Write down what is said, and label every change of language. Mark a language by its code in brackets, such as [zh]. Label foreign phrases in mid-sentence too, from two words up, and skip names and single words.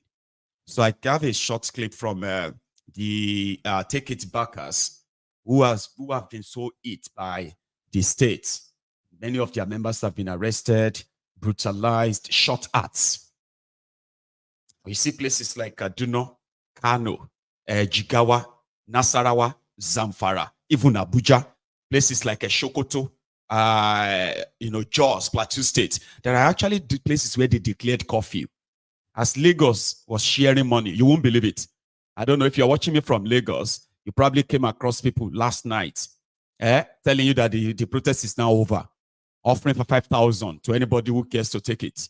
[en] So I have a short clip from the Take It Backers who have been so hit by the state. Many of their members have been arrested, brutalized, shot at. You see places like Kaduna, Kano, Jigawa, Nassarawa, Zamfara, even Abuja, places like Sokoto, Jos, Plateau State. There are actually places where they declared curfew. As Lagos was sharing money, you won't believe it. I don't know if you're watching me from Lagos, you probably came across people last night telling you that the protest is now over, offering for 5,000 to anybody who cares to take it.